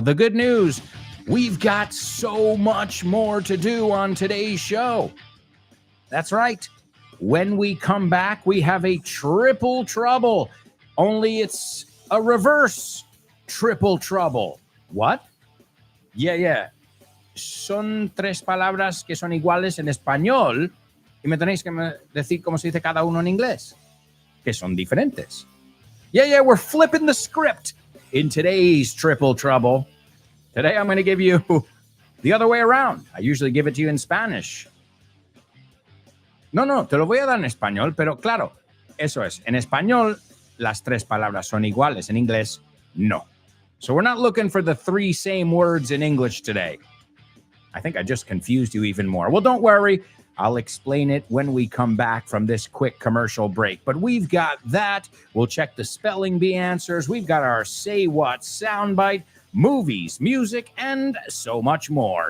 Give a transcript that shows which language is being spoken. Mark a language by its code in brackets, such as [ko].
[en] The good news, we've got so much more to do on today's show. That's right. When we come back, we have a triple trouble. Only it's a reverse triple trouble. What? Yeah. [es] Son 3 palabras que son iguales en español y me tenéis que decir cómo se dice cada uno en inglés, que son diferentes. [en] Yeah, we're flipping the script in today's triple trouble. Today I'm going to give you the other way around. I usually give it to you in Spanish. [es] No, te lo voy a dar en español, pero claro, eso es. En español, las 3 palabras son iguales. En inglés, no. [en] So we're not looking for the 3 same words in English today. I think I just confused you even more. Well, don't worry. I'll explain it when we come back from this quick commercial break. But we've got that. We'll check the spelling bee answers. We've got our Say What soundbite, movies, music, and so much more.